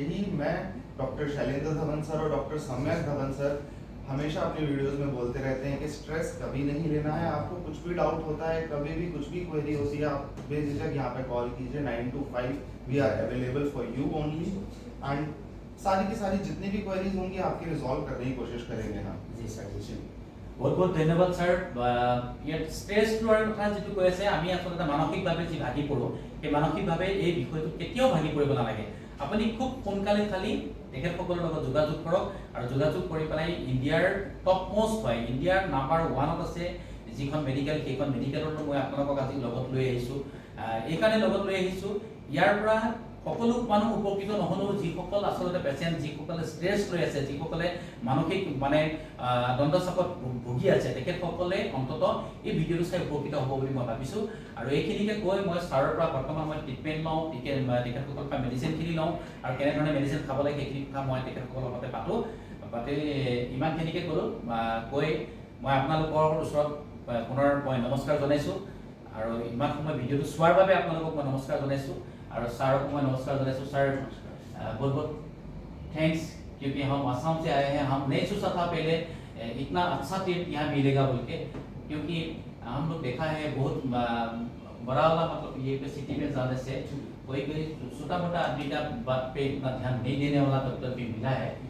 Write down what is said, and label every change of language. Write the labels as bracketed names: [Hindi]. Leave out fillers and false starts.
[Hindi] यही मैं doctor Shailendra Dhawan sir और डॉक्टर सम्यक धवन सर हमेशा अपनी वीडियोस में बोलते रहते हैं कि स्ट्रेस कभी नहीं लेना है। आपको कुछ भी डाउट होता है, कभी भी कुछ भी क्वेरी होती है, आप बेझिझक यहाँ पे कॉल कीजिए। [English] 9 to 5 we are available for you only, and [Hindi] सारी की सारी जितनी भी क्वेरीज होंगी आपकी रिजॉल्व करने की कोशिश करेंगे हम। जी सर, जी बहुत बहुत धन्यवाद सर। [Assamese] ইয়াত ষ্ট্ৰেছ লোৱাৰ কথা যিটো কৈ আছে, আমি আচলতে মানসিকভাৱে যি ভাগি পৰোঁ, সেই মানসিকভাৱে এই বিষয়টো কেতিয়াও ভাগি পৰিব নালাগে। আপুনি খুব সোনকালে খালি তেখেতসকলৰ লগত যোগাযোগ কৰক আৰু যোগাযোগ কৰি পেলাই ইণ্ডিয়াৰ টপ মোষ্ট হয়, ইণ্ডিয়াৰ নাম্বাৰ 1ত আছে যিখন মেডিকেল, সেইখন মেডিকেলতো মই আপোনালোকক আজি লগত লৈ আহিছোঁ। এইকাৰণে লগত লৈ আহিছোঁ, ইয়াৰ পৰা সকলো মানুহ উপকৃত নহ'লেও যিসকল আচলতে পেচেণ্ট, যিসকলে ষ্ট্ৰেছ লৈ আছে, যিসকলে মানসিক মানে দণ্ডচাপত ভুগি আছে, তেখেতসকলে অন্ততঃ এই ভিডিঅ'টো চাই উপকৃত হ'ব বুলি মই ভাবিছোঁ। আৰু এইখিনিকে কৈ মই ছাৰৰ পৰা বৰ্তমান মই ট্ৰিটমেণ্ট লওঁ, তেখেতসকলৰ পৰা মেডিচিনখিনি লওঁ আৰু কেনেধৰণে মেডিচিন খাব লাগে সেইখিনি কথা মই তেখেতসকলৰ লগতে পাতি ইমানখিনিকে ক'লোঁ। কৈ মই আপোনালোকৰ ওচৰত পুনৰ মই নমস্কাৰ জনাইছোঁ আৰু ইমান সময় ভিডিঅ'টো চোৱাৰ বাবে আপোনালোকক মই নমস্কাৰ জনাইছোঁ। [Hindi] और सर को मैं नमस्कार जनाइছোঁ। सर बहुत बहुत थैंक्स, क्योंकि हम आसाम से आए हैं, हम नहीं सोचा था पहले इतना अच्छा ट्रीट यहाँ मिलेगा बोल के, क्योंकि हम लोग देखा है बहुत बड़ा वाला मतलब ये सिटी में जाने से कोई छोटा मोटा आदमी का बात पे इतना ध्यान नहीं देने वाला डॉक्टर भी मिला है।